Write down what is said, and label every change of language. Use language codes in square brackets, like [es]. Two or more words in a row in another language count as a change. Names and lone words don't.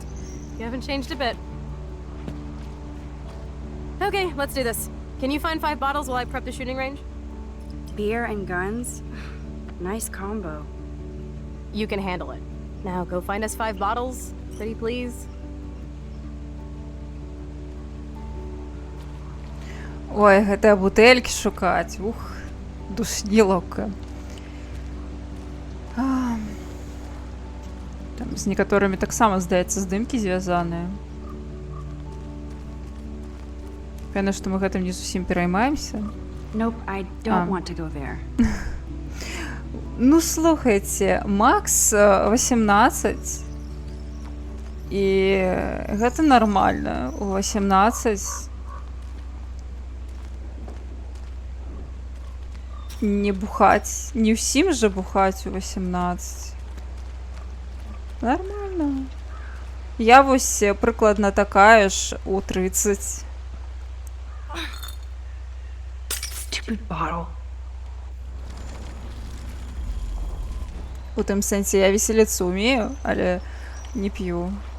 [en] You haven't changed a bit. Okay, let's do this. Can you find 5 bottles while I prep the shooting range? Beer and guns? Nice combo. You can handle it. Now go find us 5 bottles, pretty please. [be] Ой, гэтыя бутэлькі шукаць. Ух, душнілаўка. Там з некаторымі таксама, здаецца, здымкі звязаныя. Пэўна, што мы гэтым не зусім пераймаемся. [en] Nope, I don't want to go there. [be] Ну, слухайце, Макс 18. І гэта нармальна. У 18 не бухаць. Не ўсім жа бухаць у 18. Нормально. Я вось прыкладна такая ж у 30. [en] Stupid bottle. [be] У тым сэнсе я весяліцца умею, але не п'ю.